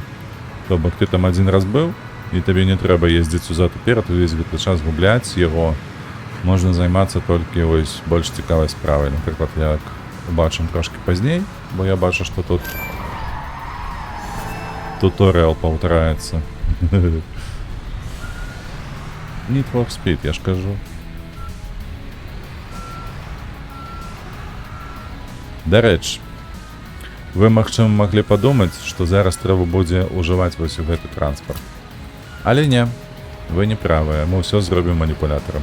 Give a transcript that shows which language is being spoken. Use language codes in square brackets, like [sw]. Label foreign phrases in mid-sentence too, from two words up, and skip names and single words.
[be] То бок ты там адзін раз быў, і табе не трэба ездзіць узад уперад, увесь гэты час губляць яго. Можна займацца толькі вось больш цікавай справай. Напрыклад, як убачым трошки пазней, бо я бачу, што тут туторыал паўтараецца. Need for Speed, я ж кажу. Дарэчы, вы, магчыма, маглі падумаць, што зараз трэба будзе ўжываць вось гэты транспарт. Але не, вы не правыя, мы ўсё зробім маніпулятарам.